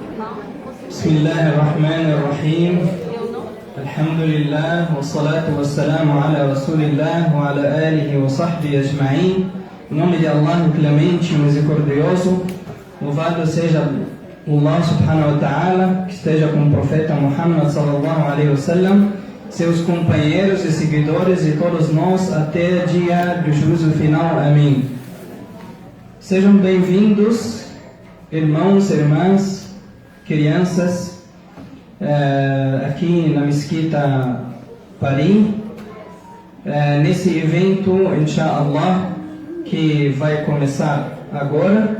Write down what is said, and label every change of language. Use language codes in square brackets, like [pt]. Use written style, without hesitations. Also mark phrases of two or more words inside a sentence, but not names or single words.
[ar] بسم الله الرحمن الرحيم الحمد لله والصلاة والسلام على رسول الله وعلى آله وصحبه أجمعين. [pt] Em nome de Allah, o clemente e misericordioso, louvado seja [ar] الله سبحانه وتعالى, [pt] que esteja com o profeta Muhammad [ar] صلى الله عليه وسلم, [pt] seus companheiros e seguidores e todos nós até o dia do juízo final. Amém. Sejam bem-vindos, irmãos e irmãs, crianças, aqui na Mesquita Paris, nesse evento, inshallah, que vai começar agora.